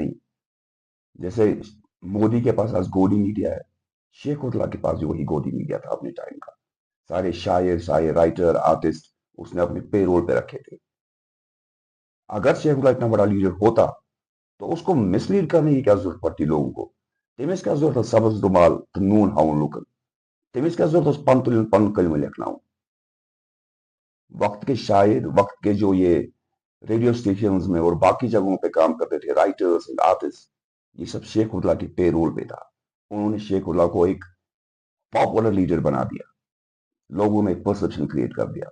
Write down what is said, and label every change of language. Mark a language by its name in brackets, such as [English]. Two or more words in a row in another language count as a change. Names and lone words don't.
[Urdu] نہیں، جیسے مودی کے پاس آج گودی میڈیا ہے، شیخ عبداللہ کے پاس جو وہی گودی میڈیا تھا اپنے ٹائم کا، سارے شاعر رائٹر آرٹسٹ اس نے اپنے [English] pay roll [Urdu] پہ رکھے تھے۔ اگر شیخ عبداللہ اتنا بڑا لیڈر ہوتا تو اس کو مس لیڈ کرنے کی کیا ضرورت پڑتی لوگوں کو؟ [Kashmiri] تٔمِس کیٛاہ ضروٗرت ٲس سبز رُمال تہٕ نوٗن ہاوُن لُکن؟ تٔمِس کیٛاہ ضروٗرت اوس پن تُلُن پنُن کلمہٕ لیکھناوُن؟ [Urdu] وقت کے شاعر، وقت کے جو یہ [English] radio stations [Urdu] میں اور باقی جگہوں پہ کام کرتے تھے، [English] writers and artist, [Urdu] یہ سب شیخ عبداللہ کی [English] pay roll [Urdu] پہ تھا. انہوں نے شیخ عبداللہ کو ایک پاپولر لیڈر بنا دیا، لوگوں میں ایک [English] perception create [Urdu] کر دیا.